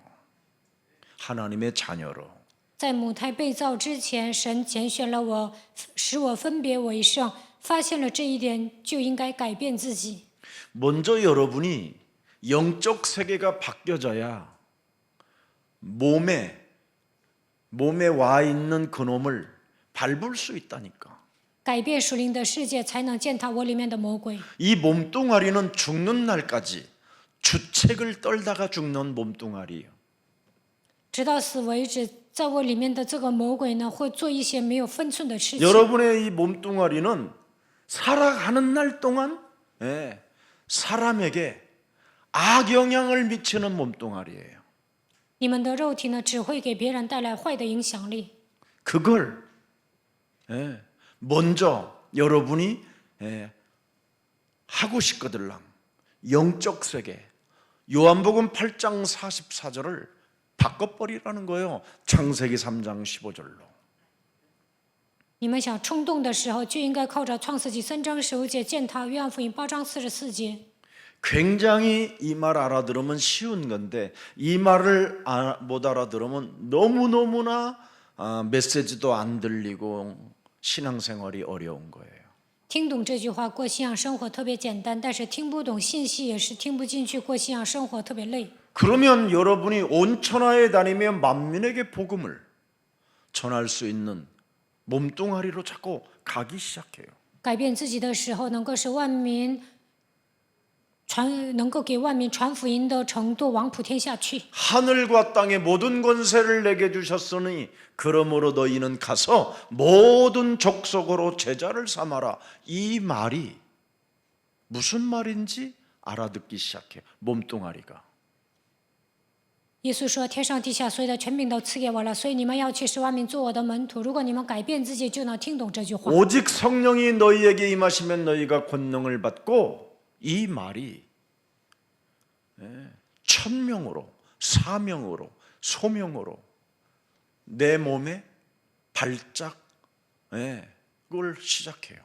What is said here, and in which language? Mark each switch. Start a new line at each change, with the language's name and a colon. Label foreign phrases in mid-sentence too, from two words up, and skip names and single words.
Korean: 하나님의 자녀로.
Chinese: 在母胎被造之前，神拣选了我，使我分别为圣。发现了这一点，就应该改变自己。
Korean: 먼저 여러분이 영적 세계가 바뀌어져야 몸에 와 있는 그놈을 밟을 수 있다니까.
Chinese: 改变属灵的世界，才能践踏我里面的魔鬼。
Korean: 이 몸뚱아리는 죽는 날까지 주책을 떨다가 죽는 몸뚱아리예요.
Chinese: 直到死为止，在我里面的这个魔鬼呢，会做一些没有分寸的事情。
Korean: 여러분의 이 몸뚱아리는 살아가는 날 동안 사람에게 악영향을 미치는 몸뚱아리예요.
Chinese: 你们的肉体呢，只会给别人带来坏的影响力。
Korean: 그걸 먼저 여러분이 하고 싶거들랑 영적 세계 요한복음 8장 44절을 바꿔버리라는 거예요. 창세기 3장 15절로.
Chinese: 你们想冲动的时候，就应该靠着创世纪3章15节践踏约翰福音8章44节。
Korean: 굉장히 이 말 알아들으면 쉬운 건데 이 말을 못 알아들으면 너무너무나 메시지도 안 들리고 신앙생활이 어려운 거예요.
Chinese: 听懂这句话，过信仰生活特别简单，但是听不懂信息也是听不进去，过信仰生活特别累。
Korean: 그러면 여러분이 온 천하에 다니며 만민에게 복음을 전할 수 있는 몸뚱아리로 자꾸 가기 시작해요.
Chinese: 改变自己的时候，能够使万民能够给万民传福音的程度往普天下去。
Korean: 하늘과 땅의 모든 권세를 내게 주셨으니 그러므로 너희는 가서 모든 족속으로 제자를 삼아라. 이 말이 무슨 말인지 알아듣기 시작해요. 몸뚱아리가.
Chinese: 耶稣说：“天上地下所有的权柄都赐给我了，所以你们要去使万民做我的门徒。如果你们改变自己，就能听懂这句话。
Korean: 오직 성령이 너희에게 임하시면 너희가 권능을 받고 이 말이 천명으로 사명으로 소명으로 내 몸에 발작 그걸 시작해요.